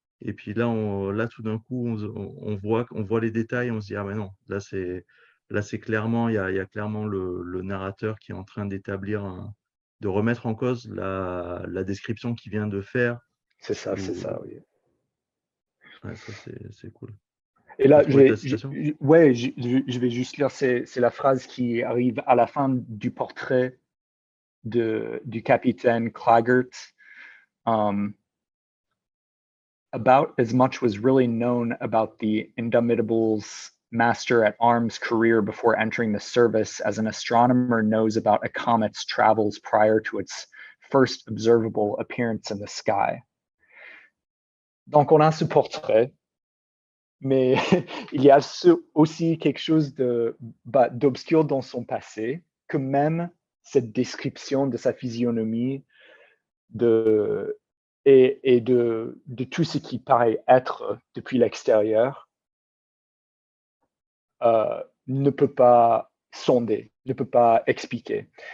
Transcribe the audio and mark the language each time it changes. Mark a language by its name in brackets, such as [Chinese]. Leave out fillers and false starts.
[French] Et puis là, là tout d'un coup, on voit les détails, on se dit, ah mais non, là, c'est clairement, il y a clairement le narrateur qui est en train de remettre en cause la description qu'il vient de faire. C'est ça, oui. Ouais, ça, c'est cool. Et T'as là, trouvé ta citation? je vais juste lire, c'est la phrase qui arrive à la fin du portrait du capitaine Claggart. [English] About as much was really known about the Indomitable's master-at-arms career before entering the service as an astronomer knows about a comet's travels prior to its first observable appearance in the sky. [French] Donc, on a ce portrait mais il y a aussi quelque chose d'obscur dans son passé, que même cette description de sa physionomie et de tout ce qui paraît être depuis l'extérieur ne peut pas sonder, ne peut pas expliquer.